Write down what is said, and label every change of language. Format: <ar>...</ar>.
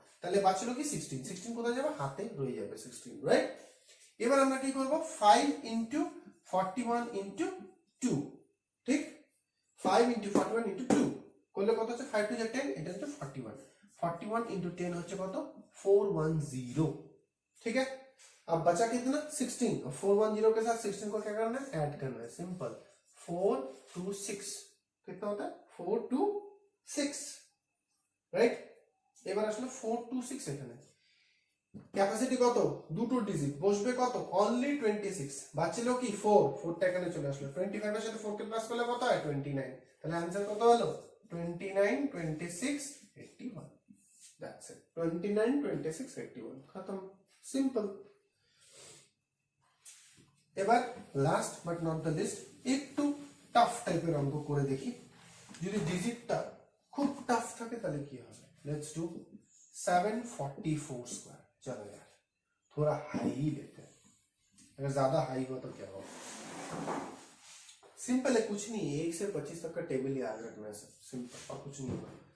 <bn>তাহলে বাঁচলো কি 16, 16 কোথায় যাবে, হাতে রয়ে যাবে 16, রাইট। এবার আমরা কি করব, 5 * 41 * 2, ঠিক, 5 * 41 * 2 করলে কত হচ্ছে 5 2 10, এটা হচ্ছে 41, 41 * 10 হচ্ছে কত 410,</bn> <hi>ठीक है। अब बचा कितना 16, और 410 के साथ 16 को क्या करना है, ऐड करना है, सिंपल। 4 2 6 कितना होता है 4 2 6, রাইট।</hi> <bn>এবার আসলে 4 2 6, এখানে ক্যাপাসিটি কত, দুটো ডিজিট বসবে কত, অনলি 26, বাঁচলো কি 4, 4টা এখানে চলে আসলো, 25 এর সাথে 4 কে প্লাস করলে কত হয় 29, তাহলে आंसर কত হলো 29 26 81,</bn> <en>that's it,</en> <bn>29 26 81, খতম, সিম্পল। এবার</bn> <en>last but not the least,</en> <bn>একটু টাফ টাইপের অঙ্ক করে দেখি। যদি ডিজিটটা খুব টাফ থাকে তাহলে কি হবে,</bn> <en>Let's do 744 square.</en> <hi>चलो यार थोड़ा हाई ही लेते हैं, अगर ज्यादा हाई हो तो क्या होगा। सिंपल है, कुछ नहीं, 1 से 25 तक का टेबल याद रखना है, सब सिंपल, और कुछ नहीं होगा।</hi>